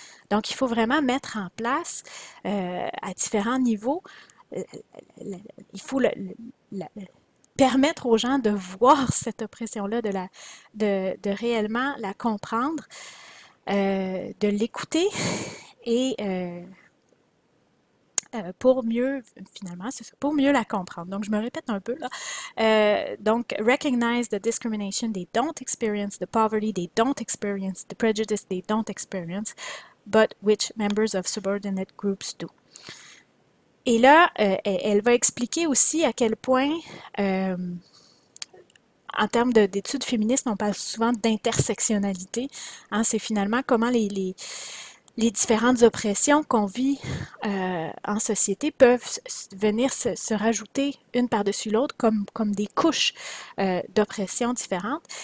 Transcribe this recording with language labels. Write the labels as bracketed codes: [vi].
[fr] Donc, il faut vraiment mettre en place à différents niveaux, il faut permettre aux gens de voir cette oppression-là, de réellement la comprendre, de l'écouter et pour mieux, finalement, c'est ça, pour mieux la comprendre. Donc, je me répète un peu là. [en] Donc, recognize the discrimination they don't experience, the poverty they don't experience, the prejudice they don't experience, but which members of subordinate groups do. [fr] Et là, elle va expliquer aussi à quel point, en termes d'études féministes, on parle souvent d'intersectionnalité. Hein, c'est finalement comment les différentes oppressions qu'on vit en société peuvent venir se rajouter une par-dessus l'autre comme des couches d'oppression différentes.